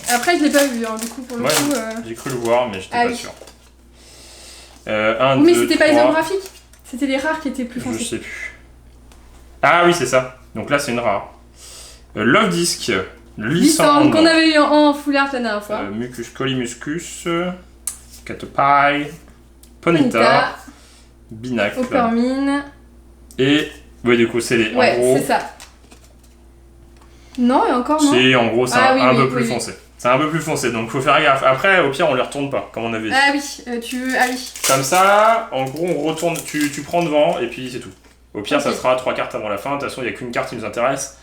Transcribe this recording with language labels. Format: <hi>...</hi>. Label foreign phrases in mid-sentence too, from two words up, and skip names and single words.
<fr>Après, je l'ai pas vu, hein, du coup, pour le coup... J'ai cru le voir, mais j'étais pas sûr. Mais c'était pas les holographiques. C'était les rares qui étaient plus foncés. Je sais plus. Ah oui, c'est ça. Donc là, c'est une rare. Love Disc. Lysandre. Qu'on avait eu en</fr> <en>full art</en> <fr>la dernière fois. Mucus Collimuscus. Caterpie. Ponita. Binacle. Opermine. Et... Ouais, du coup, c'est les... Ouais, c'est ça. Non, et encore non. C'est en gros, c'est un peu plus foncé. C'est un peu plus foncé, donc faut faire gaffe. Après, au pire, on les retourne pas, comme on avait dit. Ah oui, ah oui. Comme ça, en gros, on retourne, tu prends devant, et puis c'est tout. Au pire, ça sera 3 cartes avant la fin. De toute façon, il n'y a qu'une carte qui nous intéresse.</fr>